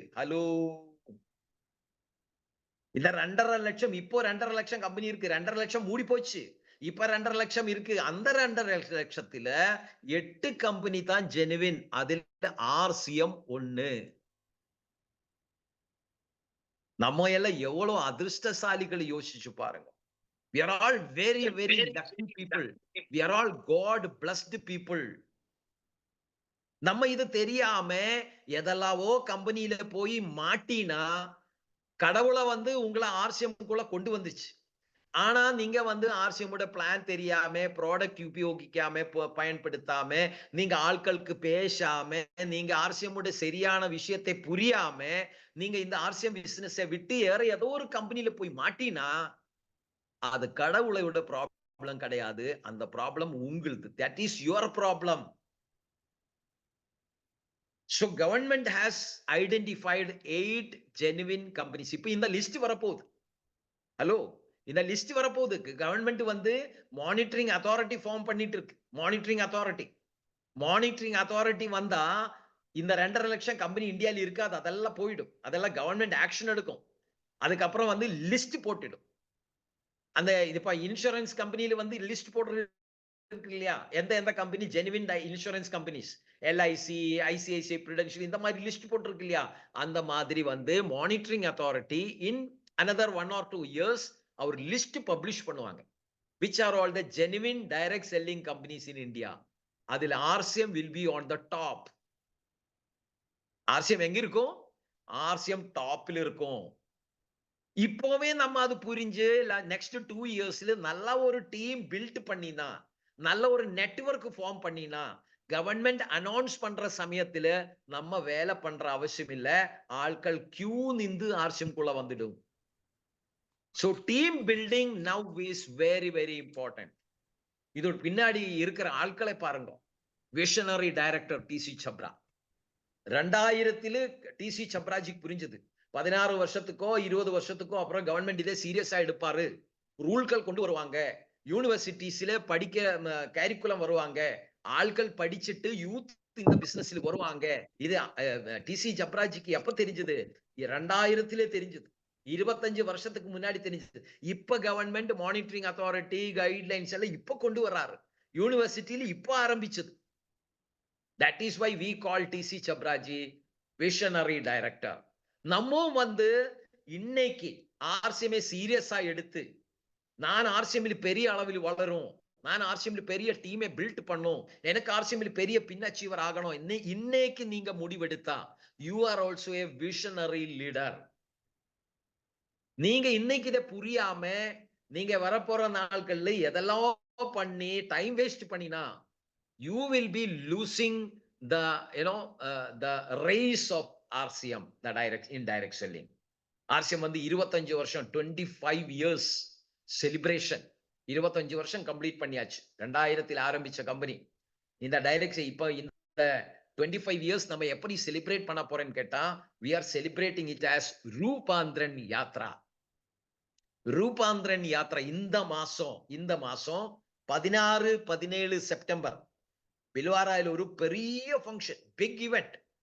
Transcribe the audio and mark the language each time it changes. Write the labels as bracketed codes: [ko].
[ta] Hello, இந்த 2.5 லட்சம், இப்போ 2.5 லட்சம் கம்பெனி இருக்கு. 2.5 லட்சம் மூடி போச்சு. இப்ப 2.5 லட்சம் இருக்கு. அந்த 2.5 லட்சத்துல 8 கம்பெனி தான் ஜெனுவின். அதுல ஆர்சிஎம் 1. நம்ம எல்லாம் எவ்வளவு அதிர்ஷ்டசாலிகளை யோசிச்சு பாருங்க. [en] We are all very very lucky people. We are all God blessed people. [ta] நம்ம இது தெரியாம எதெல்லாவோ கம்பெனியில போய் மாட்டினா கடவுளை வந்து உங்களை ஆர்சிஎம் குள்ள கொண்டு வந்துச்சு. ஆனா நீங்க வந்து ஆர்சிஎம்மோட பிளான் தெரியாம, ப்ராடக்ட் உபயோகிக்காம, பயன்படுத்தாம, நீங்க ஆட்களுக்கு பேசாம, நீங்க ஆர்சிஎம்மோட சரியான விஷயத்தை புரியாம, நீங்க இந்த ஆர்சிஎம் பிசினஸை விட்டு ஏதோ ஒரு கம்பெனில போய் மாட்டினா, அது கடவுளோட ப்ராப்ளம் கிடையாது. அந்த ப்ராப்ளம் உங்களுது. [en] That is your problem. So government has identified 8 genuine companies. [ta] இப்ப இந்த லிஸ்ட் வரப்போகுது. ஹலோ, இந்த லிஸ்ட் வரப்போகுது. கவர்மெண்ட் வந்து மானிட்டரிங் அத்தாரிட்டி ஃபார்ம் பண்ணிட்டு இருக்கு. மானிட்டரிங் அத்தாரிட்டி வந்தா இந்த 2.5 லட்சம் கம்பெனி இந்தியால இருக்காது. அதெல்லாம் போயிடும். அதெல்லாம் கவர்மெண்ட் ஆக்ஷன் எடுக்கும். அதுக்கப்புறம் வந்து லிஸ்ட் போட்டுடும். அந்த இப்ப இன்சூரன்ஸ் கம்பெனில வந்து லிஸ்ட் போடுறது இருக்கு இல்லையா? எந்த company genuine insurance companies, LIC, ICICI பிருடென்ஷியல் இந்த மாதிரி லிஸ்ட் போட்டிருக்கு இல்லையா? அந்த மாதிரி வந்து monitoring authority [en] in another 1 or 2 years [ta] our list publish பண்ணுவாங்க. [en] which are all the genuine direct selling companies in India. அதில் RCM will be on the top. [ta] RCM எங்க இருக்கும்? RCM டாப்ல இருக்கும். இப்போவே நம்ம அது புரிஞ்சு நெக்ஸ்ட் 2 இயர்ஸ்ல நல்ல ஒரு டீம் பில்ட் பண்ணினா, நல்ல ஒரு நெட்வொர்க் ஃபார்ம் பண்ணினா, கவர்மெண்ட் அனௌன்ஸ் பண்ற சமயத்துல நம்ம வேலை பண்ற அவசியம் இல்ல. ஆட்கள் கியூ நின்று RCM குள்ள வந்துடும். [en] So team building now is very very important. [ta] இது பின்னாடி இருக்கிற ஆட்களை பாருங்க. Visionary director DC Chapra. 2000 DC சப்ராஜிக்கு புரிஞ்சது. 16 வருஷத்துக்கோ 20 வருஷத்துக்கோ அப்புறம் கவர்மெண்ட் இதே சீரியஸா எடுப்பாரு. ரூல்கள் கொண்டு வருவாங்க. யூனிவர்சிட்டிஸ்ல படிக்க கரிக்குலம் வருவாங்க. ஆட்கள் படிச்சிட்டு யூத் இந்த பிசினஸ்ல வருவாங்க. இது டிசி சப்ராஜிக்கு எப்ப தெரிஞ்சது? 2000 தெரிஞ்சது. 25 வருஷத்துக்கு முன்னாடி தெரிஞ்சது. இப்ப கவர்மெண்ட் மானிட்டரிங் அத்தாரிட்டி கைட்லைன்ஸ் எல்லாம் இப்ப கொண்டு வராரு. யூனிவர்சிட்டியில இப்ப ஆரம்பிச்சது. [en] That is why we call TC Chabraji visionary director. [ta] நம்ம வந்து இன்னைக்கு ஆர்சிஎம் சீரியஸா எடுத்து நான் ஆர்சிஎம்ல பெரிய அளவில் வளரும், நான் ஆர்சிஎம்ல பெரிய டீமை பில்ட் பண்ணும், எனக்கு ஆர்சிஎம்ல பெரிய பின் அச்சீவர் ஆகணும். இன்னைக்கு நீங்க முடிவெடுத்தா [en] you are also a visionary leader. [ta] நீங்க இன்னைக்கு இதை புரியாம நீங்க வரப்போற நாட்கள்ல எதெல்லாம் பண்ணி டைம் வேஸ்ட் பண்ணினா [en] you will be losing the the race of RCM, the indirect selling. [ta] RCM வந்து 25 வருஷம் [en] 25 years celebration. [ta] 25 வருஷம் கம்ப்ளீட் பண்ணியாச்சு. 2000 ஆரம்பிச்ச கம்பெனி. இந்த டைரக்ட் இப்ப இந்த 25 years நம்ம எப்படி செலிப்ரேட் பண்ண போறேன்னு கேட்டா [en] we are celebrating it as [ta] ரூபாந்திரன் Yatra. ரூபாந்திரன் Yatra இந்த மாசம் 16, 17 செப்டம்பர் பில்வாராயில் ஒரு பெரிய ஃபங்க்ஷன், பிக் ஈவென்ட்.